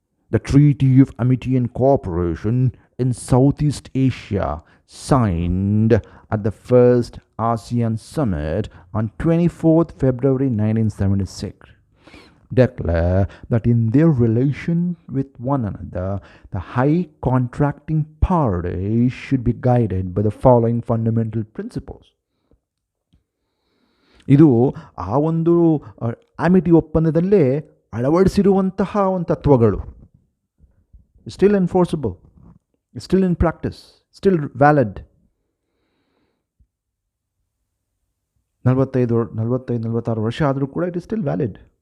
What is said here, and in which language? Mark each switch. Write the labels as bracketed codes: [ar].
[en] The Treaty of Amity and Cooperation in Southeast Asia, signed at the first ASEAN Summit on 24th February 1976, declare that in their relation with one another, the high contracting parties should be guided by the following fundamental principles. [kn] ಇದು ಆ ಒಂದು ಆಮಿಟಿ ಒಪ್ಪಂದದಲ್ಲೇ ಅಳವಡಿಸಿರುವಂತಹ ಒಂದು ತತ್ವಗಳು. [en] Still enforceable, still in practice, still valid. [kn] 45-46 ವರ್ಷ ಆದರೂ ಕೂಡ [en] it is still valid.